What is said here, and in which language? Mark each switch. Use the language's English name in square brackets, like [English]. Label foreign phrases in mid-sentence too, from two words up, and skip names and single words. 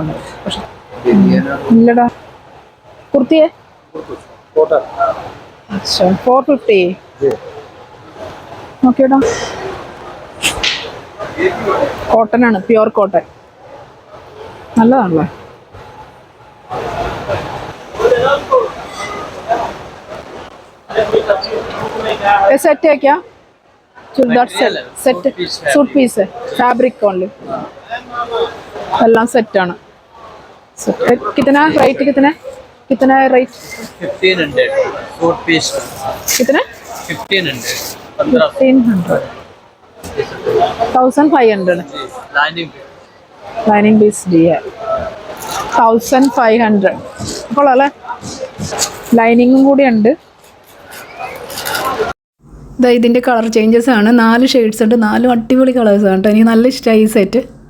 [Malayalam] പക്ഷെ ഇല്ലടാ. കുർത്തിയെ 450 നോക്കിയോടാ. കോട്ടൺ ആണ്, [English] pure cotton. [Malayalam] നല്ലതാണല്ലേ? [Hindi] सेट है क्या? चुड़दार सेट, [English] suit piece [Hindi] है, [English] fabric only. [Malayalam] एല്ലാം സെറ്റ് ആണ്. [Hindi] कितना रेट? कितना रेट? 1500 [English] suit piece. [Hindi] कितना? 1500. 1500. [English] lining piece [Hindi] दी है 1500. [Malayalam] കൊള്ളാല്ലേ? ലൈനിങ്ങും കൂടി ഉണ്ട്. ഇതിൻ്റെ [English] colour changes [Malayalam] ആണ്. 4 ഷെയ്ഡ്സ് ഉണ്ട്. 4 അടിപൊളി കളേഴ്സാണ് കേട്ടോ. എനിക്ക് നല്ല ഇഷ്ടമായി ഈ സെറ്റ്.